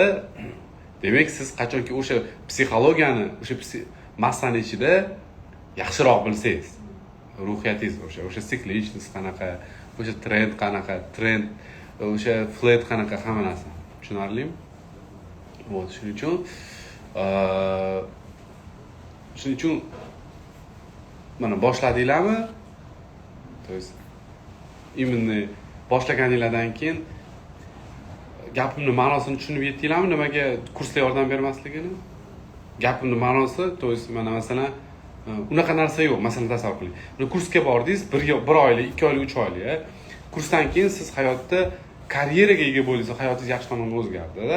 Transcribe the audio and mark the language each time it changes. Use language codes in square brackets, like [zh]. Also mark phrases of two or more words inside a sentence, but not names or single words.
[uz] Demak, siz qachonki o'sha psixologiyani, o'sha massani ichida yaxshiroq bilsangiz, ruhiyatingiz o'sha siklichность qanaqa, o'sha trend qanaqa, o'sha flat qanaqa, hamma narsa. Tushunarlimi? Вот, shuning uchun mana boshladinglarmi? [ru] То есть именно [uz] boshlaganinglardan keyin gapimning ma'nosini tushunib yetdinglarmi? Nimaga kurslar yordam bermasligini? Gapimning ma'nosi, [ru] то есть [uz] mana masalan unaqa narsa yo'q. Masalan, tasavvur qiling. Buni kursga bordingiz, 1 oylik, 2 oylik, 3 oylik. Kursdan keyin siz hayotda karyeraga ega bo'ldingiz, hayotingiz yaxshi tomonga o'zgardi-da.